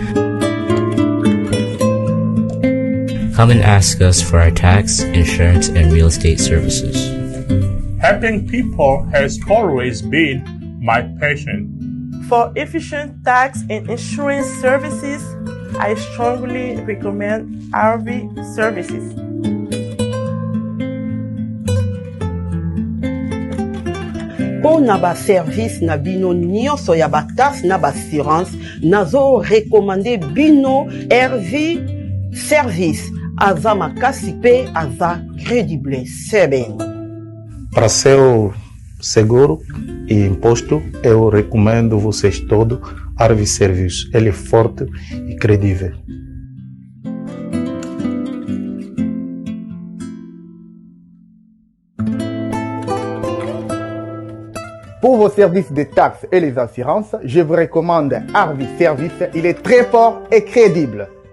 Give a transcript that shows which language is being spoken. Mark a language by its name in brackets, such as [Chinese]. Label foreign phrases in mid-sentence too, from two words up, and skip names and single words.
[English] Come and ask us for our tax, insurance, and real estate services. Helping people has always been my passion. For efficient tax and insurance services, I strongly recommend Harvey Services. [Lingala] Pona ba service na bino nyonso ya ba taxe na ba assurance, nazo recommande bino Harvey Service. Aza makasi pe aza credible seben. [Portuguese] Para seu seguro e imposto, eu recomendo vocês todos Harvey Service. Ele é forte e credível. [French] Pour vos services de taxes et les assurances, je vous recommande Harvey Service. Il est très fort et crédible.